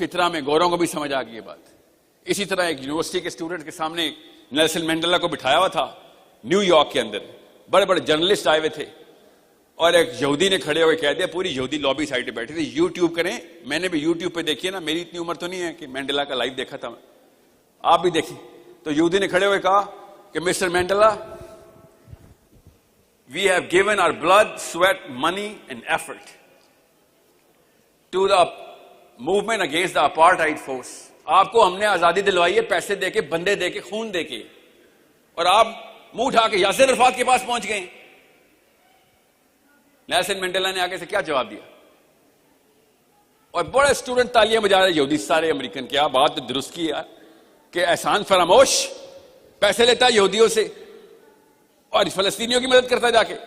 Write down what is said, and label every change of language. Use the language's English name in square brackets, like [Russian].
[Urdu] فطرہ میں گوروں کو بھی سمجھ آ گئی یہ بات. اسی طرح ایک یونیورسٹی کے اسٹوڈنٹ کے سامنے نیلسن مینڈیلا کو بٹھایا ہوا تھا نیو یارک کے اندر, بڑے بڑے جرنلسٹ آئے ہوئے تھے, اور ایک یہودی نے کھڑے ہوئے کہہ دیا, پوری یہودی لابی سائڈ پہ بیٹھی تھی. یوٹیوب کریں, میں نے بھی یوٹیوب پہ دیکھی ہے نا, میری اتنی عمر تو نہیں ہے کہ مینڈیلا کا لائیو دیکھا تھا, آپ بھی دیکھیں. تو یہودی نے کھڑے ہوئے کہا کہ mister Mandela, [English] we have given our blood, sweat, money and effort to the movement against the apartheid force. [Urdu] آپ کو ہم نے آزادی دلوائی ہے پیسے دے کے, بندے دے کے, خون دے کے, اور آپ منہ اٹھا کے یاسر عرفات کے پاس پہنچ گئے. نیلسن مینڈیلا نے آگے سے کیا جواب دیا؟ اور بڑے اسٹوڈنٹ تالیاں بجا رہے یہودی سارے امریکن, کیا بات درست کی یار کہ احسان فراموش, پیسے لیتا ہے یہودیوں سے اور فلسطینیوں کی مدد کرتا جا کے.